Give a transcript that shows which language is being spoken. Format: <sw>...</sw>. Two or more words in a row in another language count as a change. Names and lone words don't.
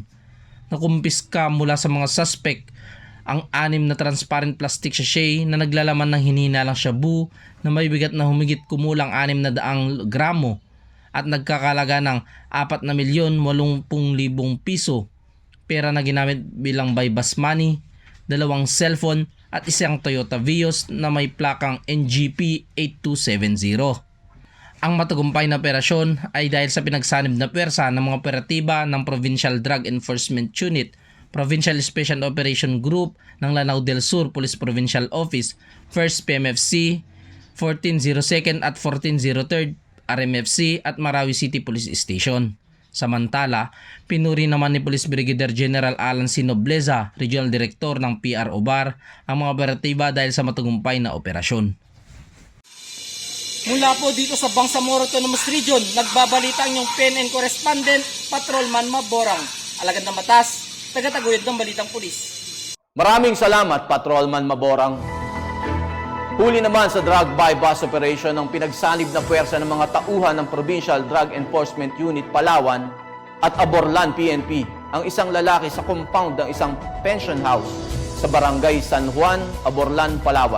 <tl>Nakumpiska mula sa mga suspect ang 6 na</tl> <en>transparent plastic sachet</en> <tl>na naglalaman ng hinihinalang shabu na may bigat na humigit kumulang 600 gramo at nagkakalaga ng 4,080,000 piso, pera na ginamit bilang</tl> <en>bypass money,</en> <tl>2 cellphone at isang Toyota Vios na may plakang NGP 8270. Ang matagumpay na operasyon ay dahil sa pinagsanib na pwersa ng mga operatiba ng Provincial Drug Enforcement Unit, Provincial Special Operation Group ng Lanao del Sur Police Provincial Office, 1st PMFC, 1402nd at 1403rd RMFC at Marawi City Police Station. Samantala, pinuri naman ni Police Brigadier General Alan C. Nobleza, Regional Director ng PRO BAR, ang mga operatiba dahil sa matagumpay na operasyon. Mula po dito sa Bangsamoro Autonomous Region, nagbabalita ang inyong PNN Correspondent, Patrolman Maborang. Alagad ng batas, tagataguyod ng Balitang Pulis. Maraming salamat, Patrolman Maborang. Huli naman sa</tl> <en>drug bypass operation</en> <tl>ng pinagsanib na puwersa ng mga tauhan ng Provincial Drug Enforcement Unit Palawan at Aborlan PNP ang isang lalaki sa compound ng isang</tl> <en>pension house</en> <tl>sa Barangay San Juan, Aborlan, Palawan.</tl>